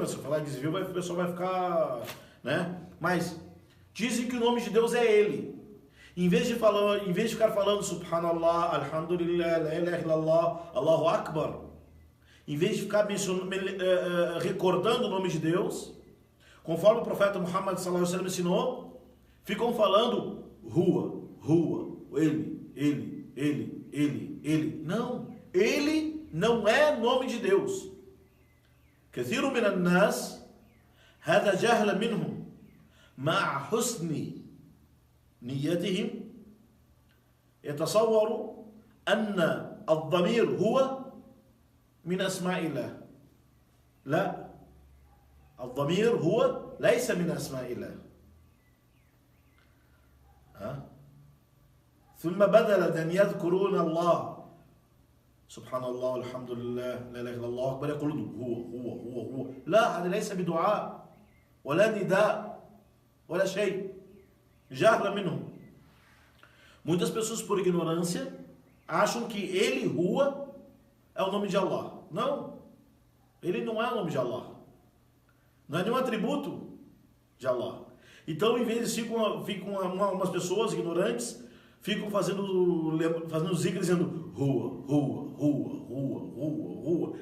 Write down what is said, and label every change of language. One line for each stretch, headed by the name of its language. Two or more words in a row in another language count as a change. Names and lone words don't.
Portuguese: Se eu falar desvio, o pessoal vai ficar, né? Mas dizem que o nome de Deus é Ele. Em vez de ficar falando
Arabic: سبحان الله، الحمد لله، لا إله إلا الله، الله أكبر,
Portuguese: em vez de ficar recordando o nome de Deus, conforme o profeta Muhammad
Arabic: صلى الله عليه وسلم
Portuguese: ensinou, ficam falando Huwa, Ele. Não, Ele não é nome de Deus.
Arabic: كثير من الناس هذا جهل منهم مع حسن نيتهم يتصور أن الضمير هو من أسماء الله. لا، الضمير هو ليس من أسماء الله. ثم بدل أن يذكرون الله سبحان الله الحمد لله لا إله إلا الله أكبر يقولون هو. لا، هذا ليس بدعاء ولا نداء ولا شيء جهلا منهم.
Portuguese: Muitas pessoas, por ignorância, acham que ele, Rua, é o nome de Allah. Não, ele não é o nome de Allah. Não é nenhum atributo de Allah. Então, em vez de ficam umas pessoas ignorantes, ficam fazendo zikr dizendo Rua, Rua, Rua, Rua, Rua, Rua.